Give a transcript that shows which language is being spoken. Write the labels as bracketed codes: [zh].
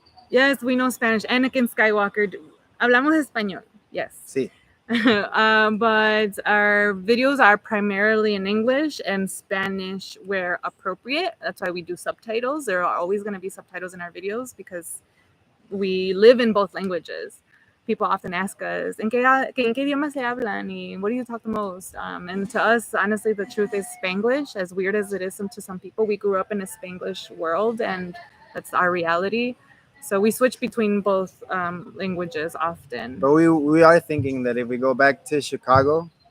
[en] Yes, we know Spanish. Anakin Skywalker. [es] Hablamos español. [en] Yes. [es] Sí. [en] But our videos are primarily in English and Spanish where appropriate. That's why we do subtitles. There are always going to be subtitles in our videos because we live in both languages. People often ask us, [es] ¿en qué idioma se hablan? [en] Y what do you talk the most? And to us, honestly, the truth is Spanglish. As weird as it is to some people, we grew up in a Spanglish world, and that's our reality. So we switch between both languages often. But we are thinking that if we go back to Chicago,